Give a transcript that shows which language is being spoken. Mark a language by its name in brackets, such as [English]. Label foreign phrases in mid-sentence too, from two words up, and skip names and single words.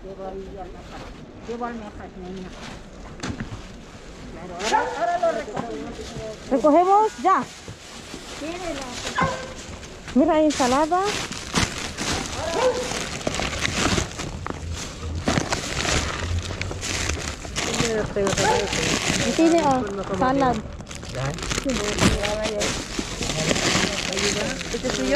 [Spanish] Recogemos ya. Mira, ensalada. [Filipino] Hindi oh, salad. Ito suyo?